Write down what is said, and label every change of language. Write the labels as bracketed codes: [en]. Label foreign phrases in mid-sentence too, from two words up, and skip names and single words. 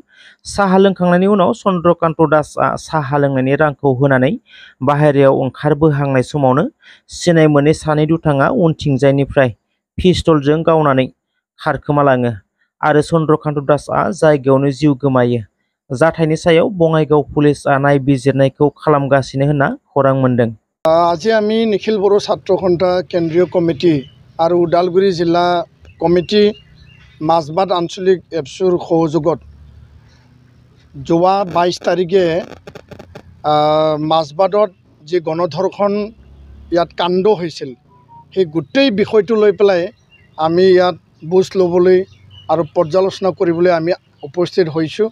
[brx] साहा लोंखांनायनि उनाव चन्द्रकान्त दासआ साहा लोंनायनि रांखौ होनानै बाहेरायाव ओंखारबोहांनाय समावनो सिनाय मोनै सानै दुथाङा उनथिंजायनिफ्राय पिस्तलजों गावनानै खारखोमालाङो आरो चन्द्रकान्त दासआ जायगायावनो जिउ गोमायो। जाथायनि सायाव बङाइगाव पुलिसआ नायबिजिरनायखौ खालामगासिनो होनना खौरां मोन्दों। [as] আজি আমি নিখিল বড়ো ছাত্ৰ সন্থা কেন্দ্ৰীয় কমিটি আৰু ওদালগুৰি জিলা কমিটি মাজবাট আঞ্চলিক এপছুৰ সহযোগত যোৱা 22 তাৰিখে মাজবাটত যি গণধৰ্ষণ ইয়াত কাণ্ড হৈছিল সেই গোটেই বিষয়টো লৈ পেলাই আমি ইয়াত বুজ ল'বলৈ আৰু পৰ্যালোচনা কৰিবলৈ আমি উপস্থিত হৈছোঁ।